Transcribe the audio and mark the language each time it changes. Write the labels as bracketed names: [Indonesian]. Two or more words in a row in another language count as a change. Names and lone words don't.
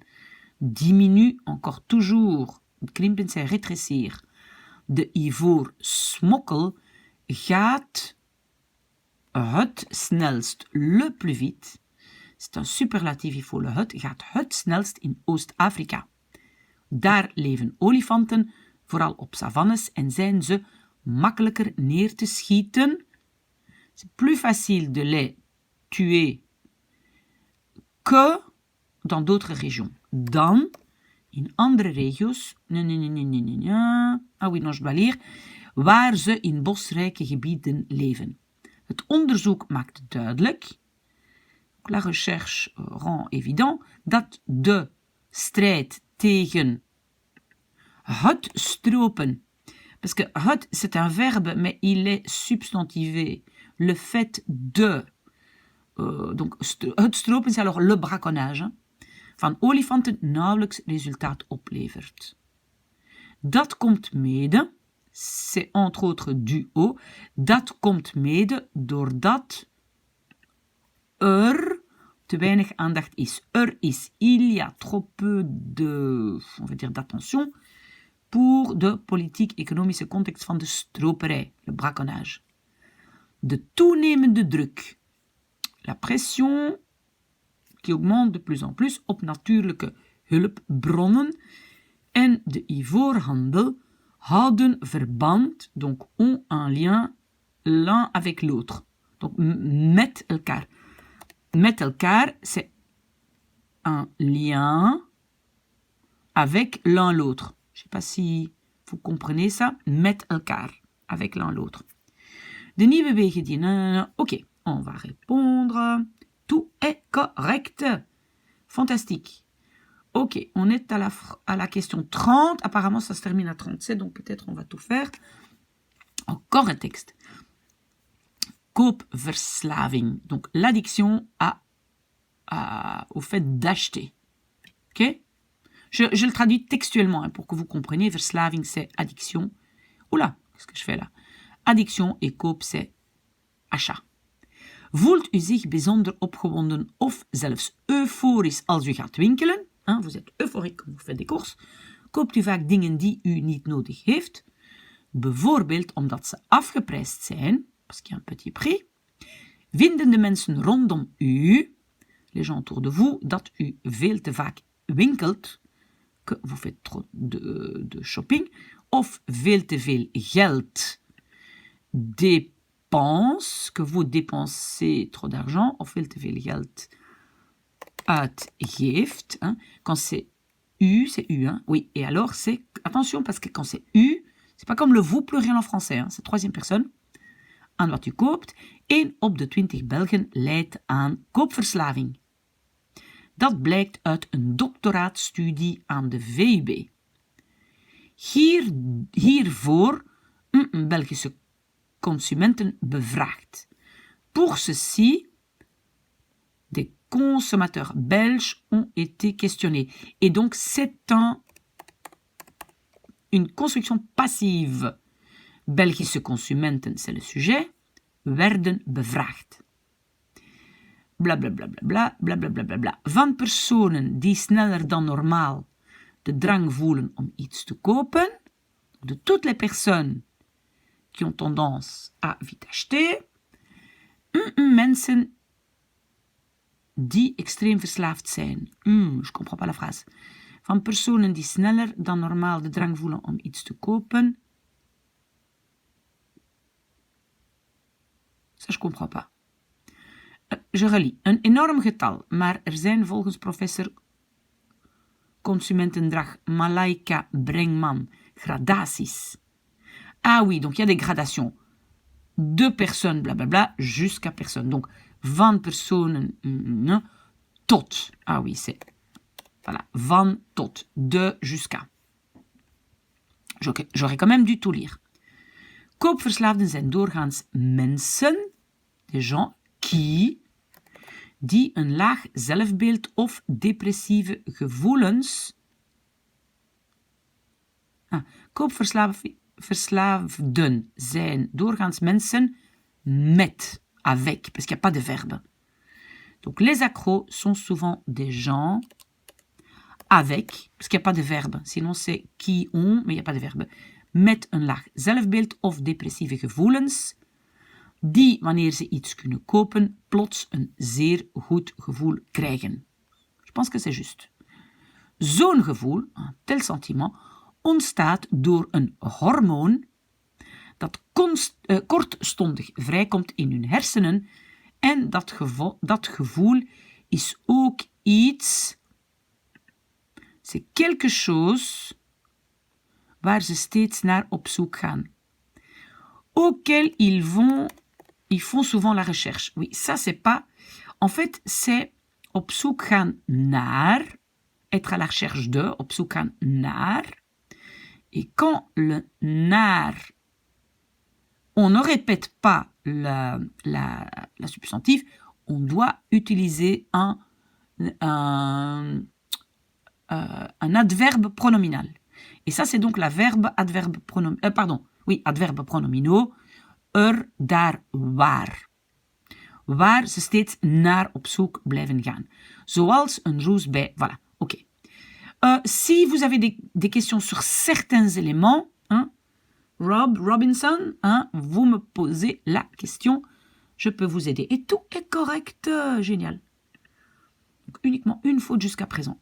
[French] Diminue encore toujours. Krimpen, c'est rétrécir. [Dutch] De ivoorsmokkel gaat het snelst, [French] le plus vite. C'est un superlatief, il faut le [Dutch] gaat het snelst in Oost-Afrika. Daar leven olifanten, vooral op savannes, en zijn ze makkelijker neer te schieten. [French] C'est plus facile de les tuer que dans d'autres régions. [Dutch] Dan in andere regio's, [French] je dois lire, [Dutch] waar ze in bosrijke gebieden leven. Het onderzoek maakt duidelijk, [French] la recherche rend évident, [Dutch] dat de strijd tegen het stropen, [French] parce que het c'est un verbe, mais il est substantivé. Le fait de, donc [Dutch] het stropen [French] c'est alors le braconnage, [Dutch] van olifanten nauwelijks resultaat oplevert. Dat komt mede, [French] c'est entre autres dû au, [Dutch] dat komt mede doordat er te weinig aandacht is. [French] Il y a trop peu de, on va dire, d'attention pour [Dutch] de politiek-economische context van de stroperij, [French] le braconnage. [Dutch] De toenemende druk, [French] la pression qui augmente de plus en plus [Dutch] op natuurlijke hulpbronnen en de ivoorhandel houden verband, [French] donc ont un lien l'un avec l'autre. [Dutch] Donc met elkaar. Met elkaar, [French] c'est un lien avec l'un l'autre. Je ne sais pas si vous comprenez ça. [Dutch] Met elkaar, [French] avec l'un l'autre. [Dutch] De nieuwe wegen die... [French] Ok, on va répondre. Tout est correct. Fantastique. Ok, on est à la question 30. Apparemment, ça se termine à 37, donc peut-être on va tout faire. Encore un texte. Koopverslaving. Donc, l'addiction au fait d'acheter. Ok? Je le traduis textuellement hein, pour que vous compreniez. Verslaving, c'est addiction. Oula, qu'est-ce que je fais là? Addiction et koop, c'est achat. [Dutch] Voelt u zich bijzonder opgewonden of zelfs euforisch als u gaat winkelen? [French] Hein, vous êtes euphorique quand vous faites des courses. [Dutch] Koopt u vaak dingen die u niet nodig heeft? Bijvoorbeeld omdat ze afgeprijsd zijn, [French] parce qu'il y a un petit prix. [Dutch] Vinden de mensen rondom u, [French] les gens autour de vous, [Dutch] dat u veel te vaak winkelt, [French] que vous faites trop de shopping, [Dutch] of veel te veel geld [French] dépense, que vous dépensez trop d'argent, [Dutch] of veel te veel geld uitgeeft. [French] Hein. Quand c'est c'est U. Hein. Oui, et alors c'est, attention, parce que quand c'est U, c'est pas comme le vous pluriel en français, hein. C'est troisième personne. [Dutch] Aan wat u koopt, 1 op de 20 Belgen lijdt aan koopverslaving. Dat blijkt uit een doctoraatstudie aan de VUB. Hiervoor Belgische consumenten bevraagd. [French] Pour ceci, des consommateurs belges ont été questionnés. Et donc, c'est une construction passive. [Dutch] Belgische consumenten, [French] c'est le sujet, [Dutch] werden bevraagd. Blablabla, blablabla. Van personen die sneller dan normaal de drang voelen om iets te kopen, [French] de toutes les personnes qui ont tendance à vite acheter, [Dutch] mensen die extreem verslaafd zijn. [French] Je comprends pas la phrase. [Dutch] Van personen die sneller dan normaal de drang voelen om iets te kopen. [French] Ça, je comprends pas. Je relis. [Dutch] Een enorm getal, maar er zijn volgens professor consumentendrag Malaika Brengman gradaties. [French] Ah oui, donc il y a des gradations. De personnes, blablabla, jusqu'à personne. Donc, [Dutch] van personen tot. [French] Ah oui, c'est... Voilà, [Dutch] van tot. [French] De jusqu'à. J'aurais quand même dû tout lire. [Dutch] Koopverslaafden zijn doorgaans mensen, [French] des gens, [Dutch] die een laag zelfbeeld of depressieve gevoelens... Koopverslaafden zijn doorgaans mensen met, [French] avec, parce qu'il n'y a pas de verbe. Donc les accros sont souvent des gens avec, parce qu'il n'y a pas de verbe. Sinon c'est qui ont, mais il n'y a pas de verbe. [Dutch] Met een laag zelfbeeld of depressieve gevoelens, die, wanneer ze iets kunnen kopen, plots een zeer goed gevoel krijgen. [French] Je pense que c'est juste. [Dutch] Zo'n gevoel, [French] un tel sentiment, [Dutch] ontstaat door een hormoon dat kortstondig vrijkomt in hun hersenen en dat gevoel is ook iets, [French] c'est quelque chose [Dutch] waar ze steeds naar op zoek gaan. [French] Auquel ils font souvent la recherche. Oui, ça c'est pas... En fait, c'est [Dutch] op zoek gaan naar, [French] être à la recherche de, [Dutch] op zoek gaan naar. [French] Et quand le naar, on ne répète pas la substantive, on doit utiliser un adverbe pronominal. Et ça, c'est donc adverbe pronominaux. [Dutch] Daar, waar. Waar ze steeds naar op zoek blijven gaan. Zoals een roes bij... [French] Voilà, ok. Si vous avez des questions sur certains éléments, hein, Robinson, hein, vous me posez la question. Je peux vous aider. Et tout est correct. Génial. Donc, uniquement une faute jusqu'à présent.